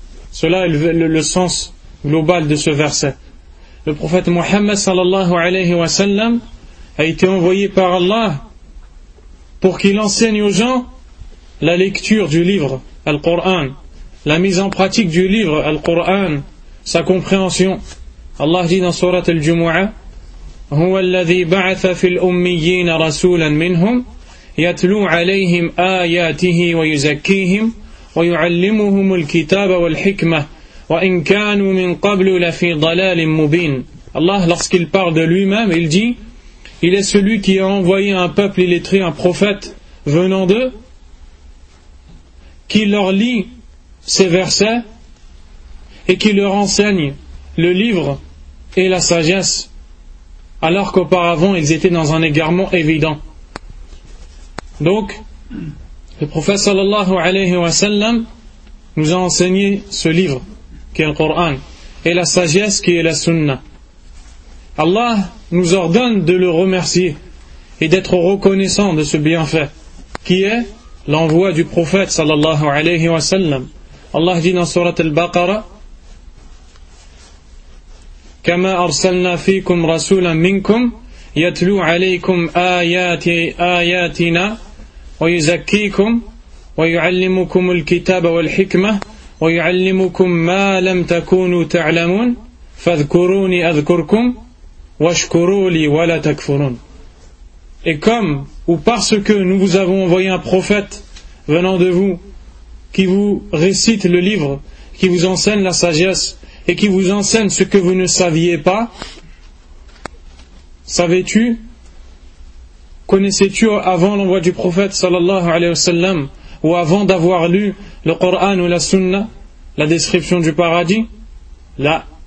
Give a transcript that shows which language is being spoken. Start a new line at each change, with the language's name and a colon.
French: Cela est le sens global de ce verset. Le prophète Mohammed sallallahu alayhi wa sallam a été envoyé par Allah pour qu'il enseigne aux gens la lecture du livre Al-Qur'an, la mise en pratique du livre Al-Qur'an, sa compréhension. Allah dit dans sourate Al-Jumu'ah,
Arabic: هو الذي بعث في الأميين رسولا منهم يتلو عليهم آياته ويزكيهم ويعلمهم الكتاب والحكمة وإن كانوا من قبل لفي ضلال مبين.
French: Allah, lorsqu'il parle de lui-même, il dit, il est celui qui a envoyé un peuple illettré, un prophète venant d'eux, qui leur lit ses versets et qui leur enseigne le livre et la sagesse, alors qu'auparavant ils étaient dans un égarement évident. Donc, le prophète sallallahu alayhi wa sallam nous a enseigné ce livre, qui est le Coran, et la sagesse qui est la sunna. Allah nous ordonne de le remercier et d'être reconnaissant de ce bienfait, qui est l'envoi du prophète sallallahu alayhi wa sallam. Allah dit dans surat al-Baqarah,
Arabic: كما أرسلنا فيكم رسولا منكم يتلو عليكم آياتنا ويزكيكم ويعلمكم الكتاب والحكمة ويعلمكم ما لم تكونوا تعلمون فاذكروني أذكركم واشكروا لي ولا تكفرون.
French: Et comme ou parce que nous vous avons envoyé un prophète venant de vous qui vous récite le livre, qui vous enseigne la sagesse et qui vous enseigne ce que vous ne saviez pas, savais-tu, connaissais-tu avant l'envoi du prophète sallallahu alayhi wa sallam, ou avant d'avoir lu le Coran ou la Sunna, la description du paradis? Là.